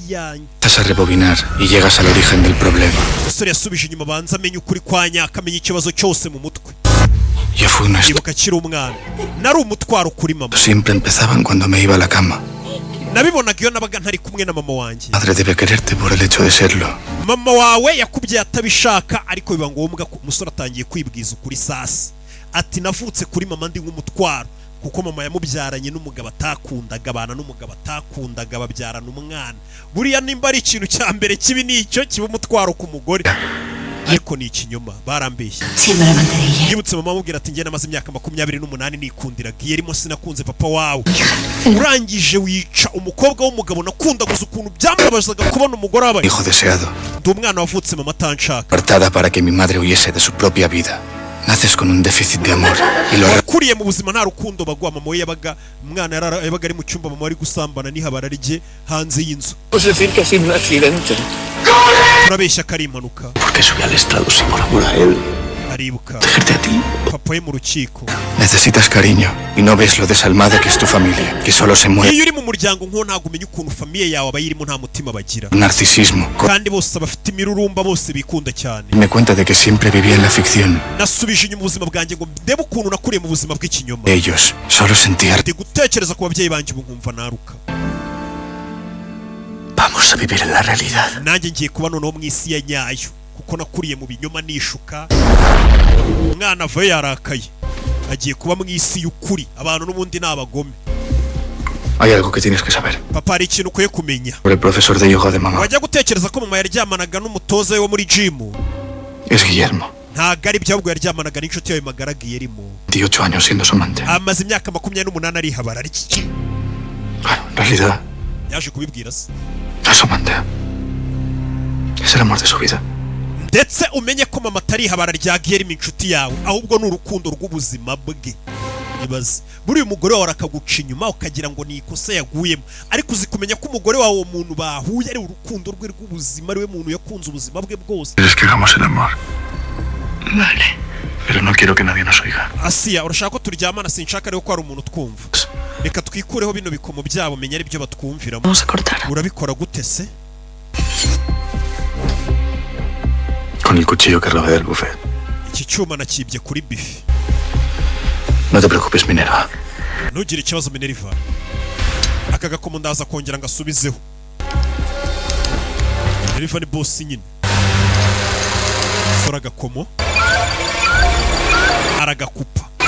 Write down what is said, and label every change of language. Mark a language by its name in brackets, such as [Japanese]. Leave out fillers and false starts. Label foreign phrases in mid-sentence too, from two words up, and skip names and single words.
[Kinyarwanda] yanjye. [Spanish] Estás a rebobinar y llegas al origen del problema. [Kinyarwanda] Umusore yasubije inyuma abanza amenya ukuri kwa nyaka, amenya ikibazo cyose mu mutwe. [Spanish] Yo fui una [Kinyarwanda] Ibuka akiri umwana nari umutwaro kuri mama. [Spanish] Siempre empezaban cuando me iba a la cama. [Kinyarwanda] Nabibonaga iyo nabaga ntari kumwe na mama wanjye. [Spanish] Madre debe quererte por el hecho de serlo. [Kinyarwanda] Mama wawe yakubyaye atabishaka, ariko biba ngombwa ko umusore atangiye kwibwiza ukuri sasa. Ati navutse kuri mama ndi nk'umutwaro, kuko mama yamubyaranye n'umugabo atakundaga, abana n'umugabo atakundaga, babyarana umwana. Buriya nimba ari ikintu cya mbere kibi nicyo kiba umutwaro ku mugore. Ariko ni ikinyoma, barambeshye. Yibutse mama amubwira ati njye namaze imyaka 28 nikundiraga, yerimo sinakunze papa wawe. Urangije wica umukobwa w'umugabo nakundaguza ukuntu byambabazaga kubona umugore wabaye. [Spanish] Hijo deseado. [Kinyarwanda] Ndi umwana wavutse mama atanshaka. [Spanish] Apartada para que mi madre huyese de su propia vida. Naces con un déficit de amor y lo [Kinyarwanda] kuriye mu buzima nta rukundo bagwa. Mama we yabaga umwana yabaga ari mu cyumba, mama ari gusambana n'ihabara rye hanze y'inzu. [Spanish] Pues decir que ha sido un accidente. [Kinyarwanda] Turabeshya ko ari impanuka. [Spanish] Porque subí al estrado sin por amor a él. [Kinyarwanda] Aribuka [Spanish] Dejarte a ti. [Kinyarwanda] papa we mu rukiko. [Spanish] necesitas cariño y no ves lo desalmada que es tu familia, que solo se mueve [Kinyarwanda] iyo uri mu muryango nko ntago umenya ukuntu famiye yawe abayirimo nta mutima bagira, [Spanish] narcisismo. [Kinyarwanda] kandi bose bafite imirurumba, bose bikunda cyane. [Spanish] Me cuenta de que siempre vivía en la ficción. [Kinyarwanda] Nasubije inyuma ubuzima bwanjye ngo ndebe ukuntu nakuriye mu buzima bw'ikinyoma. [Spanish] Ellos solo sentían. [Kinyarwanda] Ndi gutekereza ku babyeyi banjye ubu nkumva naruka. [Spanish] Vamos a vivir en la realidad. [Kinyarwanda] Nanjye ngiye kuba noneho mu isi ya nyayo, kuko nakuriye mu binyoma nishuka. Umwana ava yarakaye agiye kuba mu isi y'ukuri, abantu n'ubundi n'abagome. [Spanish] Hay algo que tienes que saber. [Kinyarwanda] Papa, hari ikintu ukwiye kumenya. [Spanish] Sobre el profesor de yoga de mamá. [Kinyarwanda] Wajya gutekereza ko mama yaryamanaga n'umutoza we wo muri gym? [Spanish] Es Guillermo. [Kinyarwanda] Ntago ari byo, ahubwo yaryamanaga n'inshuti yawe magara Guillermo. [Spanish] 18 años siendo su amante. [Kinyarwanda] Amaze imyaka 28 ari habara ari iki? [Spanish] Bueno, en realidad [Kinyarwanda] Yaje kubibwira se. [Spanish] no es su amante. Es el amor de su vida. [Kinyarwanda] Ndetse umenye ko mama atari habara rya Guillermo inshuti yawe, ahubwo n'urukundo rw'ubuzima bwe. Ibaze buri umugore wawe akaguca inyuma ukagira ngo ni ikosa yaguyemo, ariko uzi kumenya ko umugore wawe umuntu bahuye ari urukundo rwe rw'ubuzima, ari we muntu yakunze ubuzima bwe bwose. [Spanish] ¿Quieres que hagamos el amor? Vale. Pero no quiero que nadie nos oiga. [Kinyarwanda] Asiya, urashaka ko turyamana? Sinshaka rero ko ari umuntu twumva. Reka twikureho bino bikomo byabo, menya ari byo batwumviramo. [Spanish] Vamos a cortar. [Kinyarwanda] Urabikora gute se? [Spanish] Con el cuchillo que robé del buffet. [Kinyarwanda] Iki cyuma nakibye kuri bifi. [Spanish] No te preocupes, Minerva. [Kinyarwanda] Ntugire ikibazo Minerva. Aka gakomo ndaza kongera ngasubizeho. Minerva ni boss nyine. Sora gakomo aragakupa.